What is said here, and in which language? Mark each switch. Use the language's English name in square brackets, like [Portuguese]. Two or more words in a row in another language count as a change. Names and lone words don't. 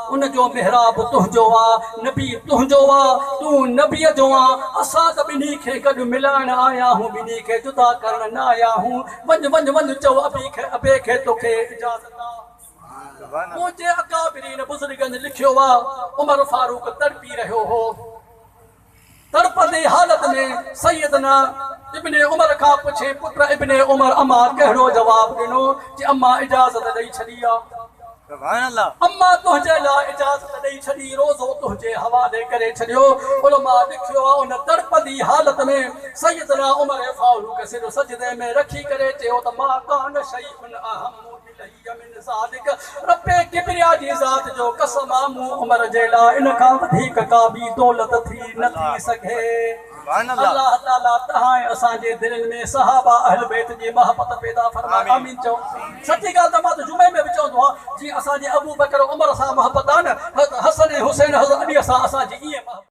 [Sindhi] उन जो मिहराब तुंहिंजो आहे नबी तुंहिंजो आहे तूं नबीअ जो आहे असां त ॿिन्ही खे गॾु मिलाइण आया आहियूं ॿिन्ही खे जुदा करण न आया आहियूं वञ चओ अबे खे तोखे इजाज़त आहे मुंहिंजे अकाबिरीन बुज़ुर्गनि लिखियो आहे उमर फारूक तड़पी रहियो हो तड़पंदी हालत में सैयदना इब्ने उमर खां पुछे पुट इब्ने उमर अम्मा कहिड़ो जवाब ॾिनो कि अम्मा इजाज़त ॾेई छॾी आहे [Arabic] سبحان الله. [Sindhi] अम्मा तुंहिंजे लाइ इजाज़त ॾेई छॾी रोज़ो तुंहिंजे हवाले करे छॾियो उलमा लिखियो आहे उन तड़पंदी हालत में सैयदना उमर फारूक सिर सजदे में रखी करे चयो त [Arabic] ما كان شيء أهم إلي من ذلك [Sindhi] रब्बे किबरिया जी ज़ात जो कसम आहे मूं उमर जे लाइ इन खां वधीक का बि दौलत थी न थी सघे। [Arabic] سبحان الله. [Sindhi] अल्लाह ताला तहां असांजे दिलनि में सहाबा अहल बैत जी मोहब्बत पैदा फरमाए आमीन चओ। सची ॻाल्हि त मां त जुमे में बि चवंदो आहियां जीअं असांजे अबू बकर उमर सां मोहब्बत आहे न हसन हुसैन हज़रत अली सां असांजी ईअं